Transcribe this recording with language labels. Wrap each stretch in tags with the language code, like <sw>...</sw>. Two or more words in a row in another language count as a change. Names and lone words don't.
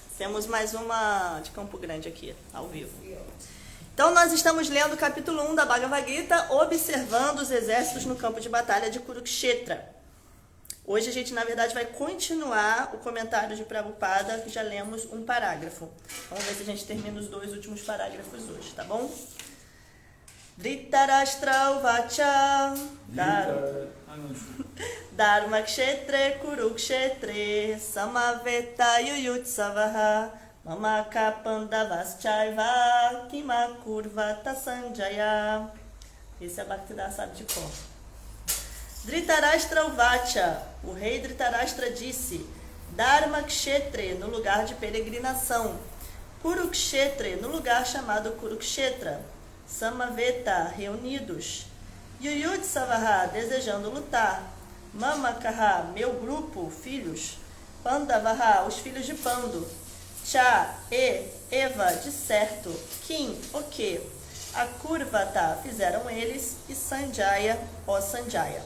<pt>Temos mais uma de Campo Grande aqui, ao vivo. Então, nós estamos lendo o capítulo 1 da Bhagavad Gita, observando os exércitos no campo de batalha de Kurukshetra. Hoje a gente, na verdade, vai continuar o comentário de Prabhupada, que já lemos um parágrafo. Vamos ver se a gente termina os 2 últimos parágrafos hoje, tá bom?</pt> <sa>Dhritarashtra Uvacha Dharma Kshetre Kurukshetre Samaveta Yuyutsavaha Mamaka Pandavaschaiva Kima Kurvata Sanjaya.</sa> <pt>Esse é Bhaktivedanta sabe de cor.</pt> <sa>Dhritarashtra Uvacha,</sa> <pt>o rei Dhritarashtra disse:</pt> <sa>Dharma Kshetre,</sa> <pt>no lugar de peregrinação, Kurukshetre, no lugar chamado Kurukshetra, Samaveta, reunidos, Yuyutsavaha, desejando lutar, Mamakaha, meu grupo, filhos, Pandavaha, os filhos de Pando,</pt> <sa>Cha, Eva,</sa> <pt>de certo, Kim, o que, a Kurvata, fizeram eles, e Sanjaya, ó Sanjaya.</pt>